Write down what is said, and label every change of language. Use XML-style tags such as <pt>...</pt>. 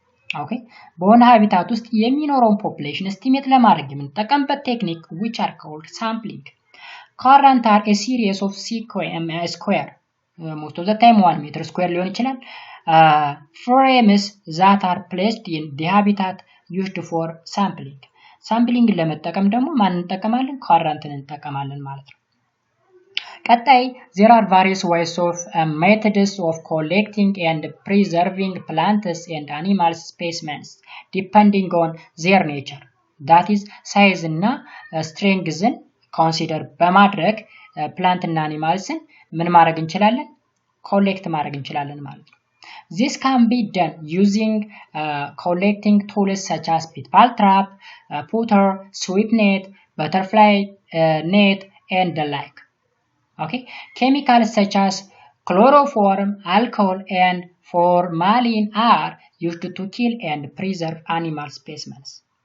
<en>okay, በሆነ habitat</en> <am>ውስጥ የሚኖረውን</am> <en>population estimate</en> <am>ለማድረግ የምንጠቀምበት ቴክኒክ</am> <en>which are called sampling. current are a series of square most of the time 1 meter square ሊሆን ይችላል frames that are placed in the habitat used for sampling.</en> <am>sampling ለመጠቀም ደግሞ ማን እንጠቀማለን? current እንጠቀማለን ማለት ነው። ቀጣይ</am> <en>there are various ways of methods of collecting and preserving plants and animal specimens depending on their nature. that is size እና strengthን consider በማድረግ plant እና animalsን</en> <am>ምን ማድረግ እንችላለን?</am> <en>collect</en> <am>ማድረግ እንችላለን ማለት ነው።</am> <en>this can be done using collecting tools such as pitfall trap, putter, sweep net, butterfly net and the like. okay, chemicals such as chloroform, alcohol and formalin are used to kill and preserve animal specimens.</en>